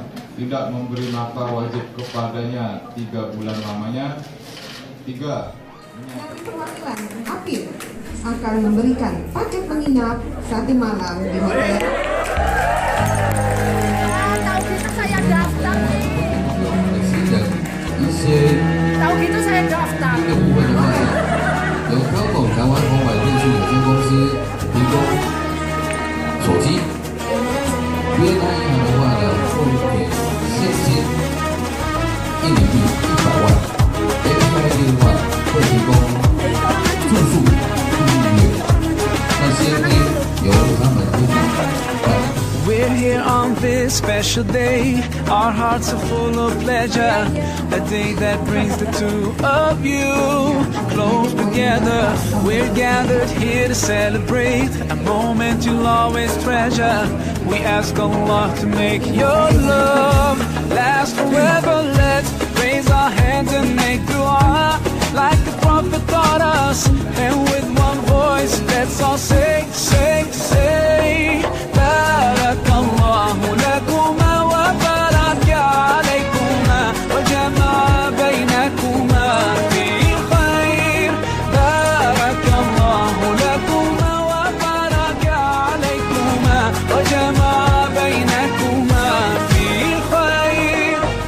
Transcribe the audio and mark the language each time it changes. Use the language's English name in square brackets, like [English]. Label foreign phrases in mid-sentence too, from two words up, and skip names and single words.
[Indonesian] tidak memberi nafkah wajib kepadanya 3 bulan lamanya, 3. Perwakilan Apir akan memberikan paket menginap 1 malam di hotel. Tahu gitu saya daftar nih. Tahu gitu saya daftar. [Chinese] 由高某台湾红百电讯有限公司提供手机，约旦银行的话呢，会给现金印尼币100万，AID的话会提供住宿1月，那些呢由他们自己办。 [English] We're here on this special day. Our hearts are full of pleasure. A day that brings the two of you close together. We're gathered here to celebrate a moment you'll always treasure. We ask Allah to make your love last forever. Let's raise our hands and make dua like the Prophet taught us. And with one voice, let's all say, say, say. [Arabic] بارك الله لكما وبارك عليكما وجمع بينكما في خير. بارك الله لكما وبارك عليكما وجمع بينكما في خير.